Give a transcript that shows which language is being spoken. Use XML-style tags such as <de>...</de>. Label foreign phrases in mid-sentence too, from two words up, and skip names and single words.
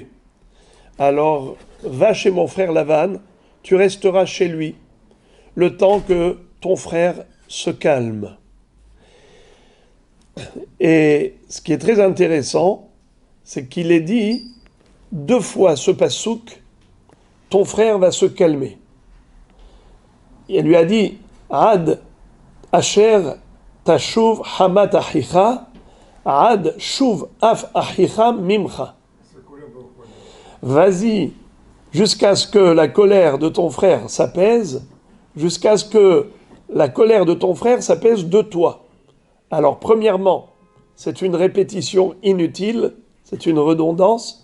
<fr>Alors, va chez mon frère Lavan, tu resteras chez lui, le temps que ton frère se calme. » Et ce qui est très intéressant, c'est qu'il est dit deux fois ce passouk, ton frère va se calmer. Il lui a dit,</fr> <he>עד אשר תשוב חמת אחיך, עד שוב אף אחיך ממך.</he> <fr>Vas-y, jusqu'à ce que la colère de ton frère s'apaise, jusqu'à ce que la colère de ton frère s'apaise de toi. Alors, premièrement, c'est une répétition inutile, c'est une redondance.</fr>